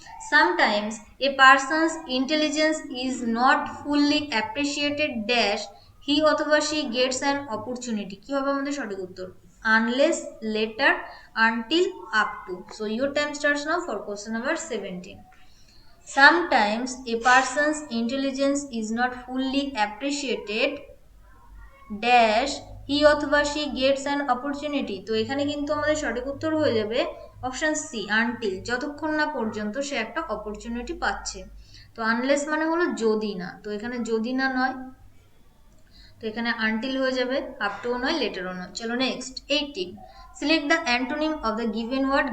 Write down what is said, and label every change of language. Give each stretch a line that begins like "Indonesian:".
English: Sometimes a person's intelligence is not fully appreciated dash he অথবা she gets an opportunity.
Bangla: কি হবে আমাদের সঠিক উত্তর? Unless, letter, until, up to.
English: So your time starts now for question number 17. Sometimes a person's intelligence is not fully appreciated dash he অথবা she gets an opportunity.
Bangla: তো এখানে কিন্তু আমাদের সঠিক উত্তর হয়ে যাবে অপশন সি, আনটিল, যতক্ষণ না পর্যন্ত সে একটা অপরচুনিটি পাচ্ছে। তো আনলেস মানে হলো যদি না, তো এখানে যদি না নয়, তো এখানে আনটিল হয়ে যাবে, আপ টু নয়, লেটারও নয়। চলো next 18।
English: Select the antonym of the given word.